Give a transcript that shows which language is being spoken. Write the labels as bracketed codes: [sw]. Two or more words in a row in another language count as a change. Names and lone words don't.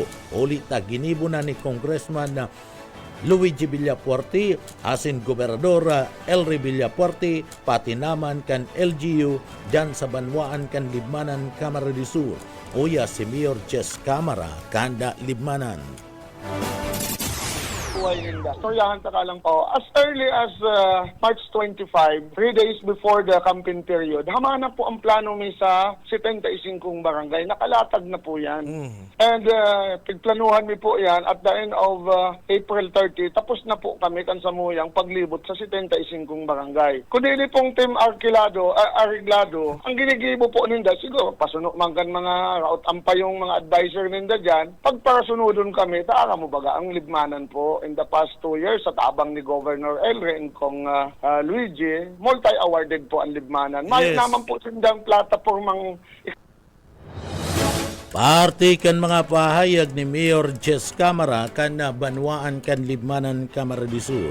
[bik] Ulit na ginibo na ni Congressman Luigi Villafuerte asin Gobernador Elrey Villafuerte pati naman kan LGU dyan sa Banwaan kan Libmanan Camarines Sur. Uya si Mayor Jess Camara kanda Libmanan. Storyahan ta ka lang po. [en] As early as March 25, 3 days before the campaign period, [bik] hamana po ang plano mi sa 75 barangay. Nakalatag na po yan. And pigplanuhan mi po yan [en] at the end of April 30. [bik] Tapos na po kami kan samuyang paglibot sa 75 barangay. Kundi pong Team Arreglado, ang ginigibo po ninda, siguro pasunod man kan mga raot ampay yung mga advisor ninda dyan. Pagparasunodon kami, taara mo baga ang Libmanan po [en] in the past 2 years [bik] sa tabang ni Governor Elrey and Kong Luigi, multi-awarded po ang Libmanan. May naman po sindang plataformang Parte kan mga pahayag ni Mayor Jess Camara kan Banwaan kan Libmanan Camarines Sur.